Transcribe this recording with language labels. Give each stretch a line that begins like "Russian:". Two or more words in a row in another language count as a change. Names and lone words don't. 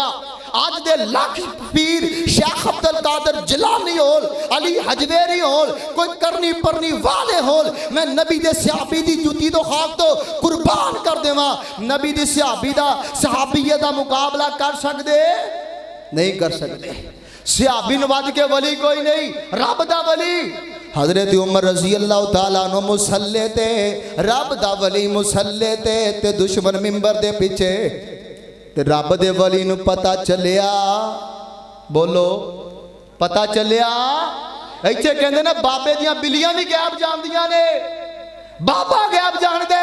Punjabi: اج دے لکھ پیر شیخ عبدالقادر جیلانی ہون، علی ہجویری ہون، کوئی کرنی پرنی والے ہون، میں نبی دے صحابی دی جتی توں خاک توں قربان کر دیواں. نبی دے صحابی دا صحابیئے دا مقابلہ کر سکدے نہیں کر سکتے. صحابی نے ودھ کے ولی کوئی نہیں، رب دا ولی. حضرت عمر
Arabic: رضي الله تعالى عنه
Punjabi: مصلے تے، رب دا ولی مصلے تے دشمن منبر دے پیچھے. تے رب دے ولی نوں پتہ چلیا، بولو پتہ چلیا. ایتھے کہندے نے بابے دیاں بلیاں وی غیب جاندیاں نے، بابا غیب جاندے.